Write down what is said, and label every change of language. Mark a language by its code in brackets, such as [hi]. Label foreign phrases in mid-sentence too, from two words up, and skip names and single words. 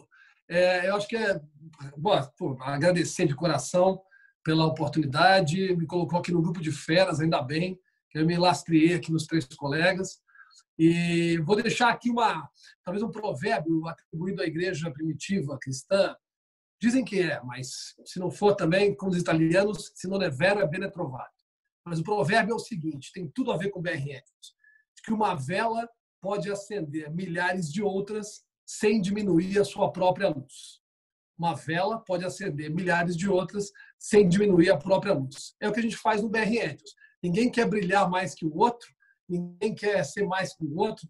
[pt] Eu acho que agradecer de coração pela oportunidade, me colocou aqui no grupo de feras, ainda bem, que eu me lastreei aqui nos 3 colegas. E vou deixar aqui talvez um provérbio atribuído à igreja primitiva cristã. Dizem que mas se não for também, como os italianos, [it] se non è vero, è bene trovato. [pt] Mas o provérbio é o seguinte, tem tudo a ver com BR Angels, que uma vela pode acender milhares de outras sem diminuir a sua própria luz. Uma vela pode acender milhares de outras sem diminuir a própria luz. É o que a gente faz no BR Angels. Ninguém quer brilhar mais que o outro, ninguém quer ser mais que o outro.